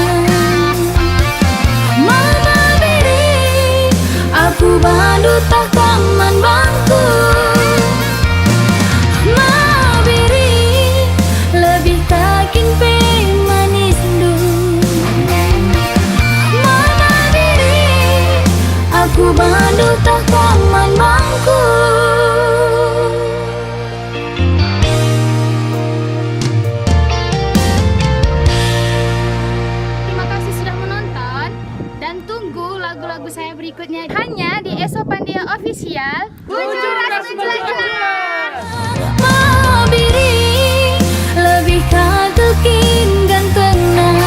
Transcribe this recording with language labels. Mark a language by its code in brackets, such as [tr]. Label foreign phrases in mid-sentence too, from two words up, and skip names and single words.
[btx] Mama biring aku bandu tak taman bangku. Mabiring lebih kakin pe manis du. Mama biring aku bandu tak taman bangku. [id] Terima kasih sudah menonton dan tunggu lagu-lagu saya berikutnya hanya di Esopandia Official. [btx] Bujur rasa jelas. Mabiring lebih kagekin gantengna.